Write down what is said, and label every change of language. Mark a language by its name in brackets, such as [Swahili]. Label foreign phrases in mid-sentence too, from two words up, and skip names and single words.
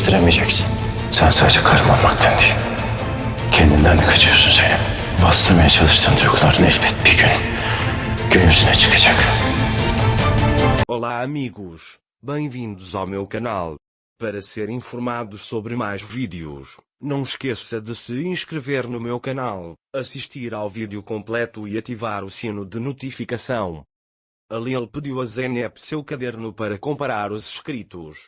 [Turkish] değiştiremeyeceksin. Sen sadece karım olmaktan değil, kendinden de kaçıyorsun Zeynep. Bastırmaya çalıştığın duyguların elbet bir gün yüzüne çıkacak. [Portuguese] Olá amigos, bem-vindos ao meu canal. Para ser informado sobre mais vídeos, não esqueça de se inscrever no meu canal, assistir ao vídeo completo e ativar o sino de notificação. Alil pediu a Zeynep seu caderno para comparar os escritos.